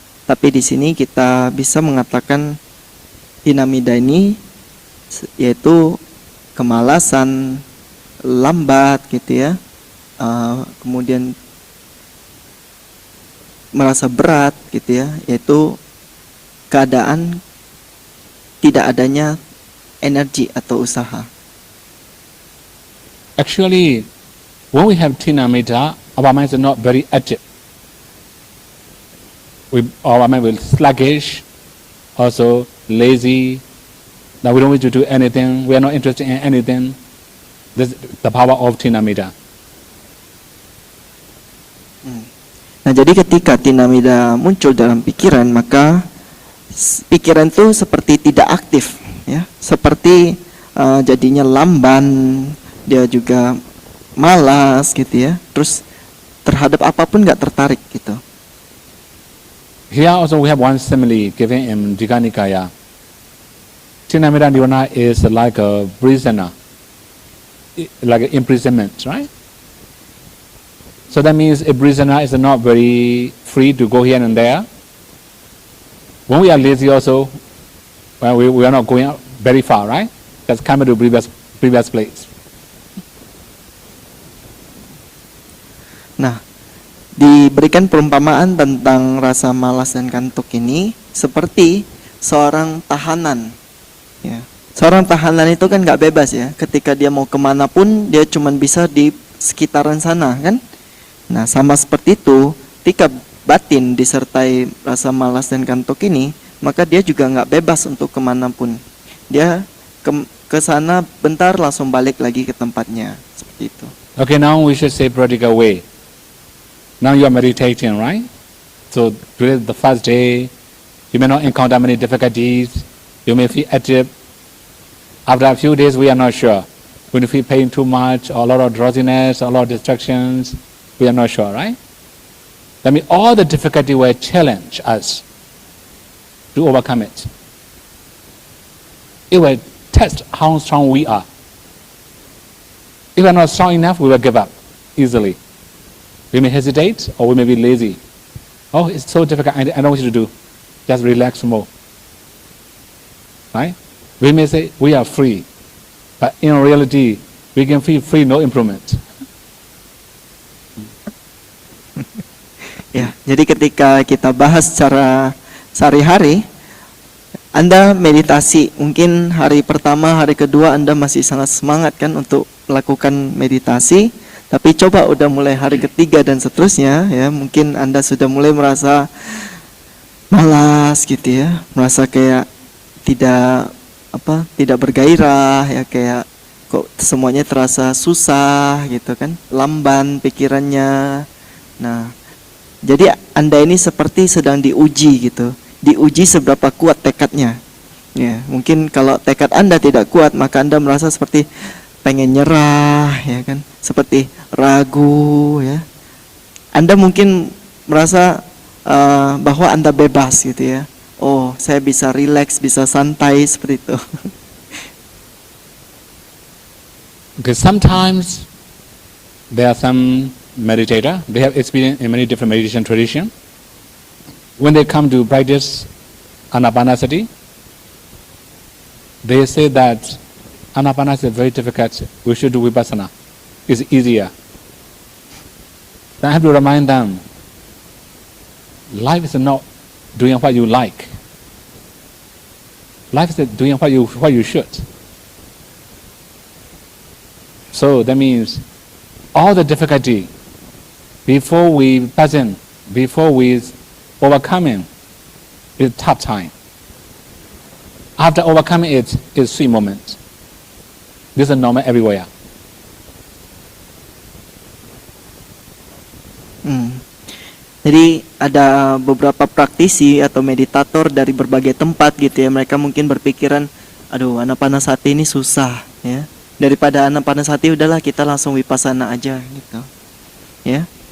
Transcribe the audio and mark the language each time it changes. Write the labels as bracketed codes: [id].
[id] Tapi di sini kita bisa mengatakan tinamida ini yaitu kemalasan, lambat gitu ya, kemudian merasa berat gitu ya, yaitu keadaan tidak adanya energi atau usaha. [en] Actually, when we have tinamida, our minds are not very active. Our mind will sluggish, also lazy. Now we don't wish to do anything. We are not interested in anything. This is the power of tinamida. [id] Nah, jadi ketika tinamida muncul dalam pikiran, maka pikiran itu seperti tidak aktif, ya, seperti jadinya lamban, dia juga malas gitu ya, terus terhadap apapun nggak tertarik gitu. [en] Here also we have one simile given in Digha Nikaya. Tinamida Nivarana is like a prisoner, like an imprisonment, right? So that means a prisoner is not very free to go here and there. When we are lazy also, well, we are not going out very far, right? Just come to previous place. [id] Nah, diberikan perumpamaan tentang rasa malas dan kantuk ini seperti seorang tahanan. Ya. Seorang tahanan itu kan nggak bebas ya. Ketika dia mau kemana pun dia cuma bisa di sekitaran sana kan. Nah, sama seperti itu, ketika batin disertai rasa malas dan kantuk ini, maka dia juga nggak bebas untuk kemanapun. Dia ke sana bentar langsung balik lagi ke tempatnya, seperti itu. [en] Okay, now we should say practical way. Now you are meditating, right? So today is the first day. You may not encounter many difficulties. You may feel active. After a few days, we are not sure. When you feel pain too much, or a lot of drowsiness, or a lot of distractions, we are not sure, right? That means all the difficulty will challenge us to overcome it. It will test how strong we are. If we are not strong enough, we will give up easily. We may hesitate or we may be lazy. Oh, it's so difficult, I don't know what to do. Just relax more. Right? We may say we are free, but in reality, we can feel free, no improvement. [id] Ya, jadi ketika kita bahas secara sehari-hari, Anda meditasi, mungkin hari pertama, hari kedua Anda masih sangat semangat kan untuk melakukan meditasi, tapi coba udah mulai hari ketiga dan seterusnya, ya mungkin Anda sudah mulai merasa malas gitu ya, merasa kayak tidak bergairah ya, kayak kok semuanya terasa susah gitu kan, lamban pikirannya. Nah, jadi Anda ini seperti sedang diuji gitu, diuji seberapa kuat tekadnya. Ya, mungkin kalau tekad Anda tidak kuat, maka Anda merasa seperti pengen nyerah, ya kan, seperti ragu, ya. Anda mungkin merasa bahwa Anda bebas gitu ya. Oh, saya bisa rileks, bisa santai seperti itu. [en] Because sometimes there are some meditator, they have experience in many different meditation tradition. When they come to practice anapanasati, they say that anapanasati is very difficult, we should do vipassana. It's easier. Then I have to remind them, life is not doing what you like. Life is doing what you should. So that means all the difficulty, before we present, before we overcoming, is tough time. After overcoming it, is sweet moment. This is normal everywhere. [id] Jadi ada beberapa praktisi atau meditator dari berbagai tempat gitu ya. Mereka mungkin berpikiran, aduh anapanasati ini susah ya. Daripada anapanasati udahlah kita langsung vipassana aja gitu. Ya.